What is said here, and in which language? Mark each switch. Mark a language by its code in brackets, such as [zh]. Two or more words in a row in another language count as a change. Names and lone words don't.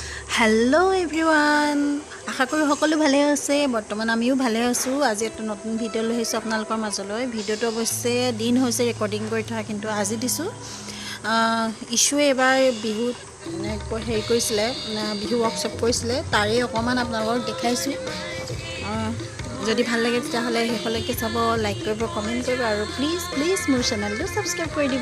[en] hello everyone [as] আশা কৰোঁ সকলো ভালে আছে বৰ্তমান আমিও ভালে আছোঁ। আজি এক নতুন ভিডিঅ লৈ আহিছোঁ আপোনালোকৰ মাজলৈ। ভিডিওটো অৱশ্যে দিন হৈছে ৰেকৰ্ডিং কৰি থকা, কিন্তু আজি দিছোঁ। ইছুৱে এবাৰ বিহুত হেৰি কৰিছিলে, বিহু ৱৰ্কশ্বপ কৰিছিলে, তাৰে অকণমান আপোনালোকক দেখাইছোঁ। যদি ভাল লাগে তেতিয়াহ'লে শেষলৈকে চাব, লাইক কৰিব, কমেণ্ট কৰিব আৰু [en] please please [as] মোৰ চেনেলটো ছাবস্ক্ৰাইব কৰি দিব।